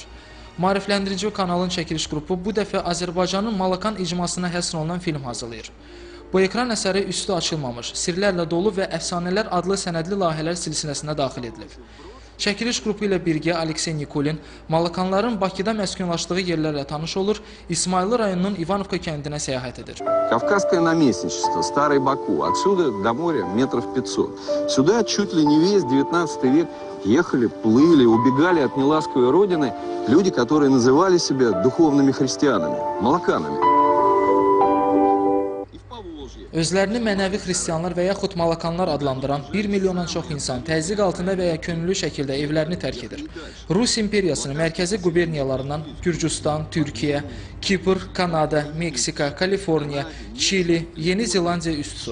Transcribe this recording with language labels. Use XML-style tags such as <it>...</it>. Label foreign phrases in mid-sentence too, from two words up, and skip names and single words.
<az>Maarifləndirici kanalın çəkiliş qrupu bu dəfə Azərbaycanın Malakan icmasına həsr olunan film hazırlayır. Bu ekran əsəri üstü açılmamış, sirlərlə dolu və əfsanələr adlı sənədli layihələr silsiləsinə daxil edilib. Çəkiliş qrupu ilə birgə Aleksey Nikulin Malakanların Bakıda məskunlaşdığı yerlərlə tanış olur, İsmayıllı rayonunun Ivanovka kəndinə səyahət edir.</az> <ru>Кавказское наместничество, Старый Баку, отсюда до моря метров 500. Сюда чуть ли не весь 19 век ехали, плыли, убегали от неласковой родины люди, которые называли себя духовными христианами, малаканами.</ru> <az>Özlərini mənəvi xristianlar və yaxud malakanlar adlandıran 1 milyondan çox insan təzyiq altında və ya könüllü şəkildə evlərini tərk edir. Rus imperiyasının mərkəzi quberniyalarından Gürcüstan, Türkiyə, Kipr, Kanada, Meksika, Kaliforniya, Çili, Yeni Zelandiya üst tutur.</az>